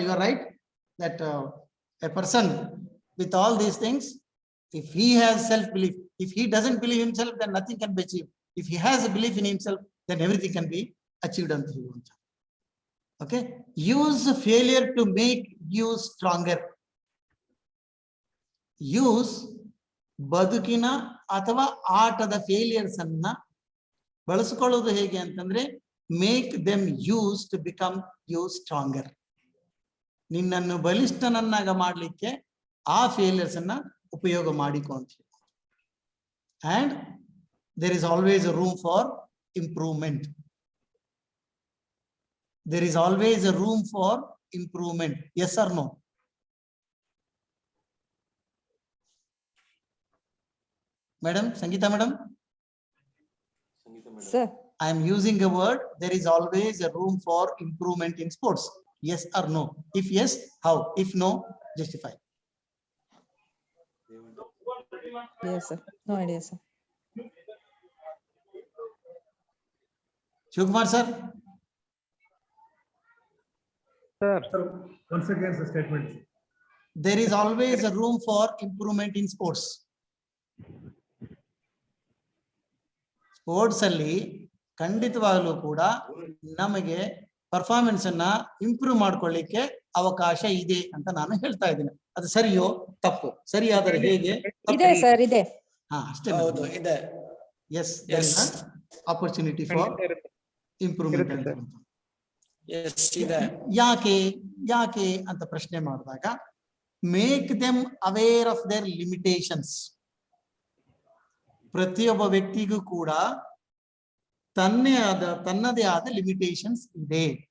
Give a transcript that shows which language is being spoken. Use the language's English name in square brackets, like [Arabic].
[English] You are right that a person with all these things, if he has self belief, if he doesn't believe himself, then nothing can be achieved. If he has a belief in himself, then everything can be achieved until he wants. Okay, use failure to make you stronger. [Kannada] Use ಬದುಕಿನ ಅಥವಾ ಆಟದ failures ಅನ್ನ ಬಳಸಿಕೊಳ್ಳೋದು ಹೇಗೆ ಅಂತಂದ್ರೆ [English] make them use to become you stronger. [Kannada] ನಿನ್ನನ್ನು ಬಲಿಷ್ಠನನ್ನಾಗ ಮಾಡಲಿಕ್ಕೆ ಆ failures ಅನ್ನ ಉಪಯೋಗ ಮಾಡಿಕೊ ಅಂತ. [English] And there is always a room for improvement. There is always a room for improvement. Yes or no? Madam, Sangeeta madam? Sir. I am using a word, there is always a room for improvement in sports. Yes or no? If yes, how? If no, justify. Yes, sir. No idea, sir. Kumar sir? Sir. Once again, the statement. There is always a room for improvement in sports. [Kannada] Sports ಅಲ್ಲಿ ಖಂಡಿತವಾಗಲೂ ಕೂಡ ನಮಗೆ performance ಅನ್ನ improve ಮಾಡ್ಕೊಳ್ಳಿಕ್ಕೆ ಅವಕಾಶ ಇದೆ ಅಂತ ನಾನು ಹೇಳ್ತಾ ಇದ್ದೀನಿ. ಅದು ಸರಿಯೋ ತಪ್ಪು? ಸರಿಯಾದರೆ ಹೇಗೆ? ಇದೆ ಸರ್, ಇದೆ. ಹಾ, ಅಷ್ಟೇ. ಹೌದು, ಇದೆ. [English] Yes, there is an opportunity for improvement. [Kannada] Yes, ಇದೆ. ಯಾಕೆ ಅಂತ ಪ್ರಶ್ನೆ ಮಾಡಿದಾಗ, [English] Make them aware of their limitations. [Kannada] ಪ್ರತಿಯೊಬ್ಬ ವ್ಯಕ್ತಿಗೂ ಕೂಡ ತನ್ನದೇ ಆದ ಲಿಮಿಟೇಷನ್ಸ್ ಇದೆ.